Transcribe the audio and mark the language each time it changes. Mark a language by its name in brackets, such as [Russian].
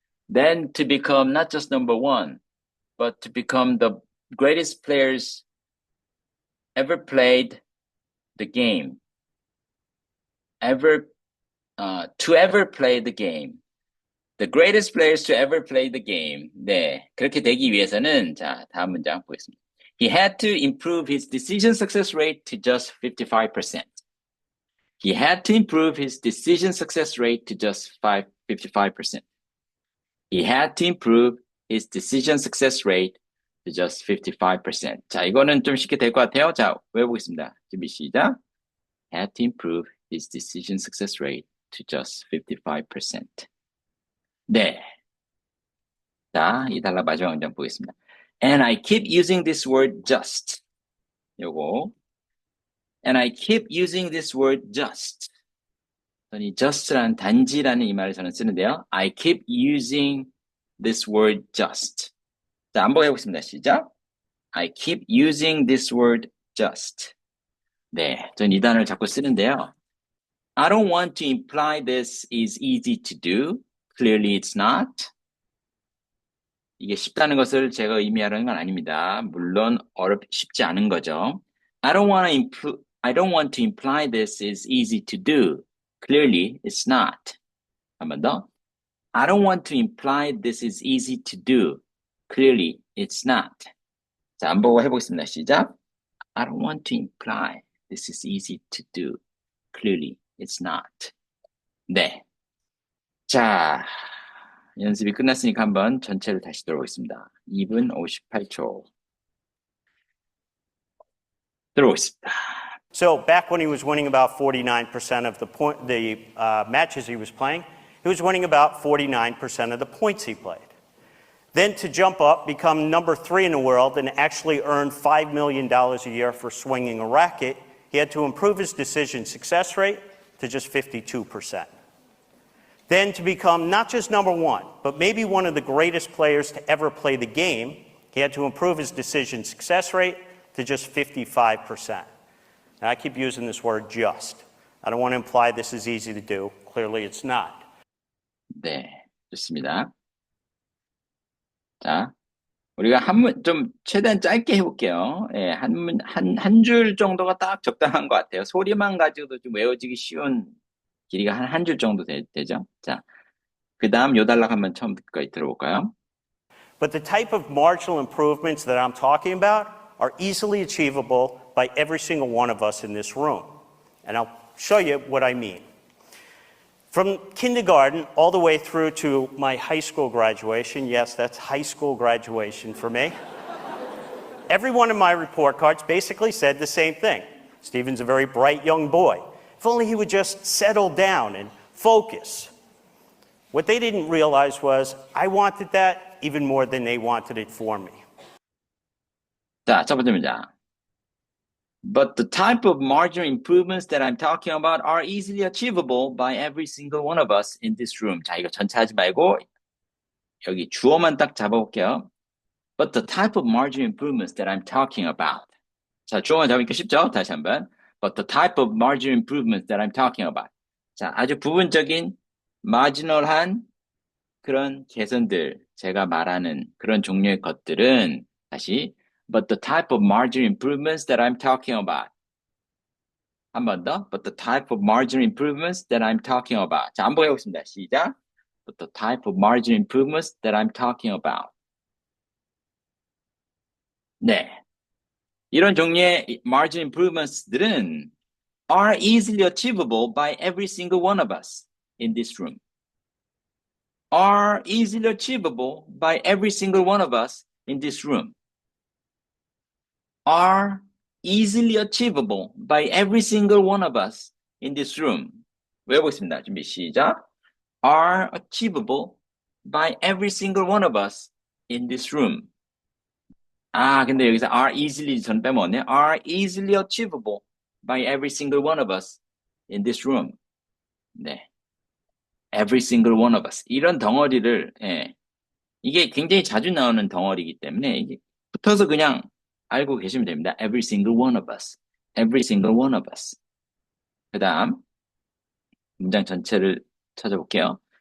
[English] Then to become not just number one, but to become the greatest players ever played the game. To ever play the game. The greatest players to ever play the game. [Korean] 네, 그렇게 되기 위해서는 자, 다음 문장 보겠습니다. [English] He had to improve his decision success rate to just 55%. He had to improve his decision success rate to just 55%. He had to improve his decision success rate to just 55%. [Korean] 자, 이거는 좀 쉽게 될 것 같아요. 자, 외워보겠습니다. 준비 시작. [English] Had to improve his decision success rate to just 55%. [Korean] 네. 자, 이 단락 마지막 문장 보겠습니다. [English] And I keep using this word just. [Korean] 요거. [English] And I keep using this word just. [Korean] 이 just라는 단지라는 이 말을 저는 쓰는데요. [English] I keep using this word just. [Korean] 자, 한번 해보겠습니다. 시작. [English] I keep using this word just. [Korean] 네, 전 이 단어를 자꾸 쓰는데요. [English] I don't want to imply this is easy to do. Clearly it's not. [Korean] 이게 쉽다는 것을 제가 의미하는 건 아닙니다. 물론 쉽지 않은 거죠. [English] I don't want to imply this is easy to do. Clearly, it's not. [Korean] 한 번 더. [English] I don't want to imply this is easy to do. Clearly, it's not. [Korean] 자, 안 보고 해보겠습니다. 시작. [English] I don't want to imply this is easy to do. Clearly, it's not. [Korean] 네. 자, 연습이 끝났으니까 한번 전체를 다시 들어보겠습니다. 2분 58초. 들어보겠습니다. [English] So back when he was winning about 49% of the matches he was playing, he was winning about 49% of the points he played. Then to jump up, become number 3 in the world, and actually earn $5 million a year for swinging a racket, he had to improve his decision success rate to just 52%. Then to become not just number 1, but maybe one of the greatest players to ever play the game, he had to improve his decision success rate to just 55%. Now, I keep using this word just. I don't want to imply this is easy to do. Clearly, it's not. [Korean] 네, 좋습니다. 자, 우리가 좀 최대한 짧게 해볼게요. 예, 한 줄 정도가 딱 적당한 것 같아요. 소리만 가지고도 좀 외워지기 쉬운 길이가 한 줄 정도 되죠. 자, 그 다음 요 단락 한번 처음부터 들어볼까요? [English] But the type of marginal improvements that I'm talking about are easily achievable by every single one of us in this room. And I'll show you what I mean. From kindergarten all the way through to my high school graduation, yes, that's high school graduation for me, every one of my report cards basically said the same thing. Stephen's a very bright young boy. If only he would just settle down and focus. What they didn't realize was I wanted that even more than they wanted it for me. [Korean] 자, 첫 번째 문장. [English] But the type of marginal improvements that I'm talking about are easily achievable by every single one of us in this room. [Korean] 자, 이거 전체 하지 말고 여기 주어만 딱 잡아볼게요. [English] But the type of marginal improvements that I'm talking about. [Korean] 자, 주어만 잡으니까 쉽죠? 다시 한번. [English] But the type of marginal improvements that I'm talking about. [Korean] 자, 아주 부분적인 마지널한 그런 개선들, 제가 말하는 그런 종류의 것들은 다시 [English] But the type of marginal improvements that I'm talking about. [Korean] 한 번 더. [English] But the type of marginal improvements that I'm talking about. [Korean] 자, 한번 해보겠습니다. 시작. [English] But the type of marginal improvements that I'm talking about. [Korean] 네. 이런 종류의 [English] marginal improvements들은 are easily achievable by every single one of us in this room. Are easily achievable by every single one of us in this room. Are easily achievable by every single one of us in this room. [Korean] 외워보겠습니다. 준비 시작. [English] Are achievable by every single one of us in this room. [Korean] 아, 근데 여기서 are easily 전 빼먹었네. [English] Are easily achievable by every single one of us in this room. [Korean] 네. [English] Every single one of us. [Korean] 이런 덩어리를, 예. 이게 굉장히 자주 나오는 덩어리이기 때문에 이게 붙어서 그냥 알고 계시면 됩니다. [English] Every single one of us. Every single one of us. [Korean] 그 다음 문장 전체를 찾아볼게요.